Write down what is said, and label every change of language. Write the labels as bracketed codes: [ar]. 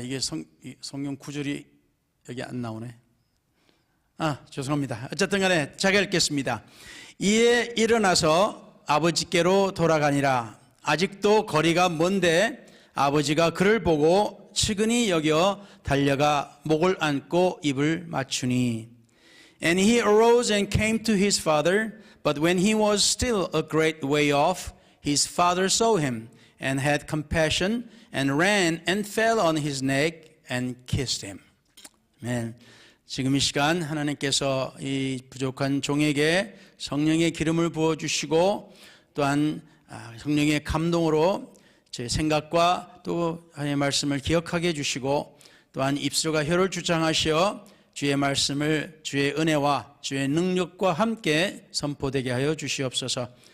[ko] 이게 성경 구절이 여기 안 나오네. 죄송합니다. 어쨌든 간에 제가 읽겠습니다. 이에 일어나서 아버지께로 돌아가니라. 아직도 거리가 먼데 아버지가 그를 보고 측은히 여겨 달려가 목을 안고 입을 맞추니. [en] And he arose and came to his father, but when he was still a great way off, his father saw him and had compassion and ran and fell on his neck and kissed him. [ko] 아멘. 지금 이 시간 하나님께서 이 부족한 종에게 성령의 기름을 부어주시고 또한 성령의 감동으로 제 생각과 또 하나님의 말씀을 기억하게 해주시고 또한 입술과 혀를 주장하시어 주의 말씀을 주의 은혜와 주의 능력과 함께 선포되게 하여 주시옵소서.